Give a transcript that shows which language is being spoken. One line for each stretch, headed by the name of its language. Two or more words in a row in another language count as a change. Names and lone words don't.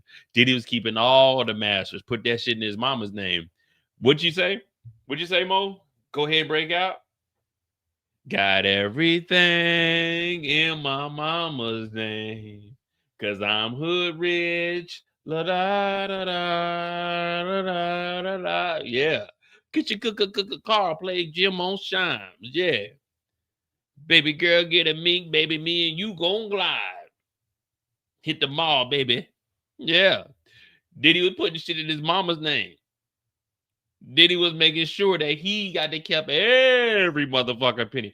English: Diddy was keeping all the masters. Put that shit in his mama's name. What'd you say? What'd you say, Mo? Go ahead and break out. Got everything in my mama's name, cause I'm hood rich. La da da da da da da da. Yeah. Get your car, play Jim on Shimes. Yeah. Baby girl, get a mink, baby. Me and you gon' glide. Hit the mall, baby. Yeah. Diddy was putting shit in his mama's name. Diddy was making sure that he got to keep every motherfucking penny.